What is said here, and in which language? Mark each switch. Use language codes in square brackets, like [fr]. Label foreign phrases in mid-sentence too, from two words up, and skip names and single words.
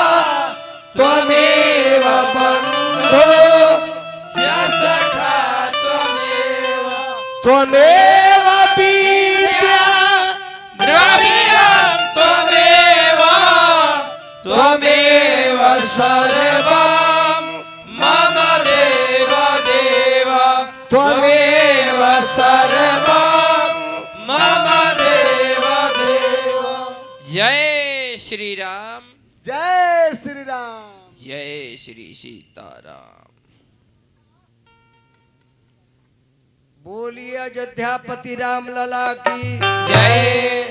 [sa] त्वमेव बन्धो त्वमेव विद्या त्वमेव सर्वं मम देव देव त्वमेव सर्वं मम देव देव। [hi] जय श्री राम जय श्री राम। जय श्री सीताराम। बोलिए अयोध्यापति राम लला की जय